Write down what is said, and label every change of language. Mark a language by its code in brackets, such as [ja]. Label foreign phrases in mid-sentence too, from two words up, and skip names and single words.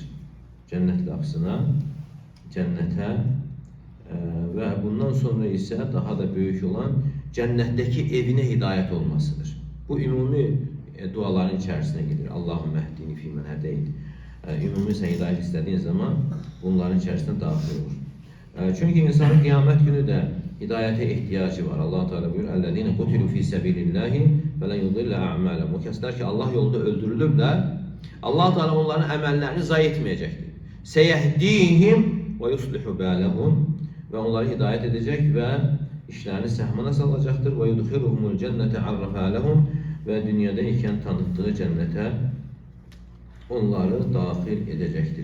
[az] Cənnət qapısına, cənnətə və bundan sonra isə daha da böyük olan cənnətdəki evinə hidayət olmasıdır. Bu ümumi duaların içərisinə gedir. [ar] اللهم اهدني فيمن هديت. [az] Ümumi sən hidayət istədiyin zaman bunların içərisinə daxil olur. Çünki insanın qiyamət günü də hidayətə ehtiyacı var. Allah Teala buyurur: [ar] "الذين قتلوا في سبيل الله ولن يضل أعمالهم." [az] O kəslər ki, Allah yolunda öldürülüblər, Allah Teala onların əməllərini zayi etməyəcəkdir. [ar] سيهديهم ويصلح بالهم, [az] və onları hidayət edəcək və işlərini səhmana salacaqdır. Və [ar] يدخلهم الجنة عرفها لهم, [az] və dünyada ikən tanıtdığı cənnətə onları daxil edəcəkdir.